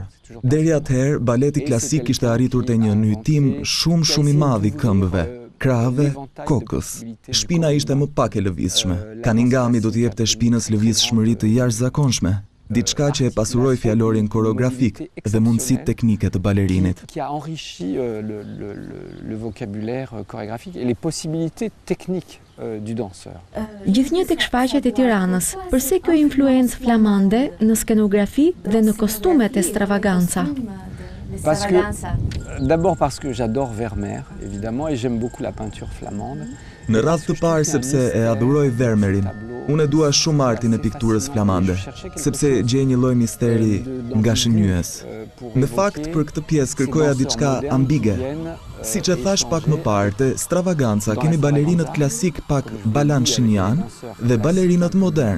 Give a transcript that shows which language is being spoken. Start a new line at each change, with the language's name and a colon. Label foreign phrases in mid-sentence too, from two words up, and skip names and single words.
Albanian: Deri atëherë, baleti klasik kishte arritur te një nyjtim shumë i madh i këmbëve, krahëve, kokës. Shpina ishte më pak e lëvizshme. Cunninghami do t'i jepte shpinës lëvizshmëri të jashtëzakonshme, diçka që e pasuroi fjalorin koreografik dhe mundësitë teknike të balerinit.
French: Qui a enrichi le vocabulaire chorégraphique et les possibilités techniques du danseur.
Albanian: Gjithnjë tek shfaqjet e Tiranës, përse kjo influencë flamande në skenografi dhe në kostumet e stravaganca?
French: D'abord parce que j'adore Vermeer, évidemment, et j'aime beaucoup la peinture flamande.
Albanian: Në radhë të parë sepse e adhuroj Vermeerin. Unë e dua shumë artin e pikturës flamande, sepse gjej një lloj misteri nga shënjyes. Në fakt, për këtë pjesë kërkoja diçka ambige. Siç e thash pak më parë, te stravaganca kemi balerinët klasik pak balanchinian dhe balerinët modern.